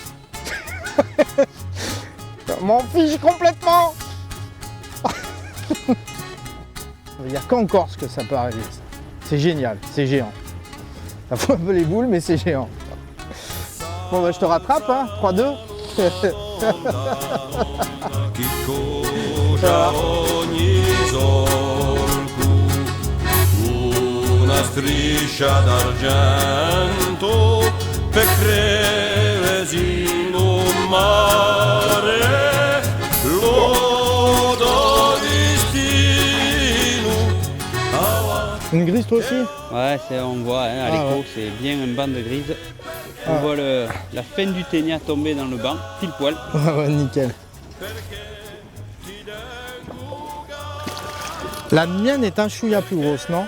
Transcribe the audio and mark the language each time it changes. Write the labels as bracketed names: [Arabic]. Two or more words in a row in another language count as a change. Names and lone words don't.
[French] Je m'en fiche complètement. Il n'y a qu'en Corse que ça peut arriver. C'est génial, c'est géant. Ça fout un peu les boules, mais c'est géant. Bon bah je te rattrape, hein, 3-2. [Italian] Una striscia d'argento per crevesi in un mare lodo destino. [French] Une grise toi aussi? Ouais, on voit hein, à l'écho, ouais. C'est bien un banc de grise. On voit la fin du ténia tomber dans le banc, pile poil. Ouais, nickel. La mienne est un chouïa plus grosse, non?